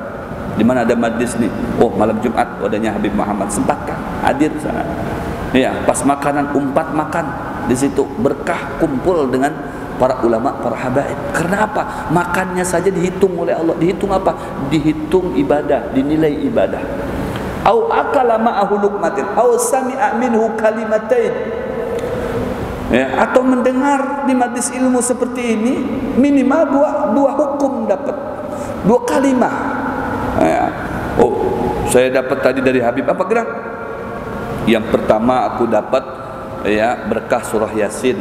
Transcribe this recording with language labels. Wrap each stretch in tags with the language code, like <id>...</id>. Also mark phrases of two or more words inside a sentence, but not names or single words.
<id>Di mana ada majlis nih, oh malam Jumat adanya Habib Muhammad, sempatkan hadir sana. Ya, pas makanan umpat makan di situ, berkah kumpul dengan para ulama, para habaib. Karena apa? Makannya saja dihitung oleh Allah. Dihitung apa? Dihitung ibadah, dinilai ibadah.</id> <ar>Au akala ma'ahu luqmatin, au sami'a minhu kalimatain.</ar> <id>Ya, atau mendengar di majlis ilmu seperti ini minimal 2 hukum dapat, 2 kalimah. Ya. Oh, saya dapat tadi dari Habib apa gerak? Yang pertama aku dapat ya berkah surah Yasin.</id>